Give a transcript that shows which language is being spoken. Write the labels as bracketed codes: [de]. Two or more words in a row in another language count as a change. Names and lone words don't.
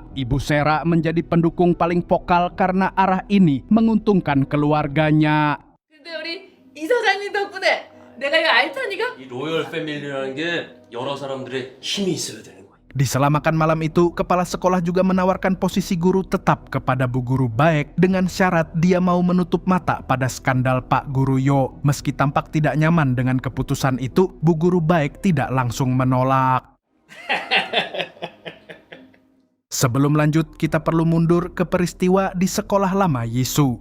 [id] Ibu Sera menjadi pendukung paling vokal karena arah ini menguntungkan keluarganya. [ko] 근데 우리 이사장님 덕분에 내가 이거 알타니까? 이 로열 패밀리라는 게 여러 사람들의 힘이 있어야 되는 거야. [id] Di selama makan malam itu, kepala sekolah juga menawarkan posisi guru tetap kepada Bu Guru Baek dengan syarat dia mau menutup mata pada skandal Pak Guru Yo. Meski tampak tidak nyaman dengan keputusan itu, Bu Guru Baek tidak langsung menolak. Sebelum lanjut, kita perlu mundur ke peristiwa di sekolah lama Yisu.